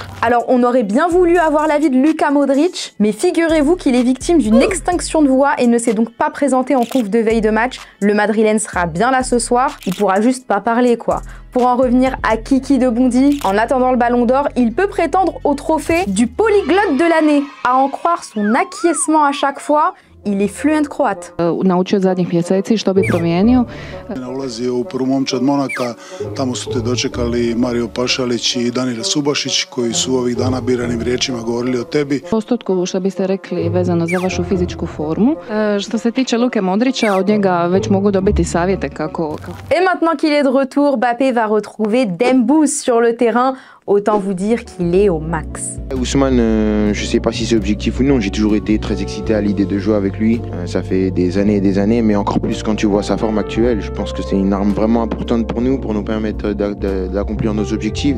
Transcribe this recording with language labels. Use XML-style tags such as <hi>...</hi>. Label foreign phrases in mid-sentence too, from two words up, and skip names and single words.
<fr>Alors, on aurait bien voulu avoir l'avis de Luka Modric, mais figurez-vous qu'il est victime d'une extinction de voix et ne s'est donc pas présenté en conf de veille de match. Le Madrilène sera bien là ce soir, il pourra juste pas parler quoi. Pour en revenir à Kiki de Bondy, en attendant le Ballon d'Or, il peut prétendre au trophée du polyglotte de l'année. À en croire son acquiescement à chaque fois, il est fluent croate.</fr> <hr>Naučio zadnjih mjeseci što bi promijenio. Ulazio u prvu momčad Monaka, tamo su te dočekali Mario Pašalić i Danijel Subašić koji su ovih dana biranim riječima govorili o tebi. Postotku što biste rekli vezano za vašu fizičku formu. Što se tiče Luke Modrića, od njega već mogu dobiti savjete kako...</hr> <fr>Et maintenant qu'il est de retour, Mbappé va retrouver Dembouz sur le terrain. Autant vous dire qu'il est au max. Ousmane, je sais pas si c'est objectif ou non, j'ai toujours été très excité à l'idée de jouer avec lui. Ça fait des années, mais encore plus quand tu vois sa forme actuelle. Je pense que c'est une arme vraiment importante pour nous permettre d'accomplir nos objectifs.</fr>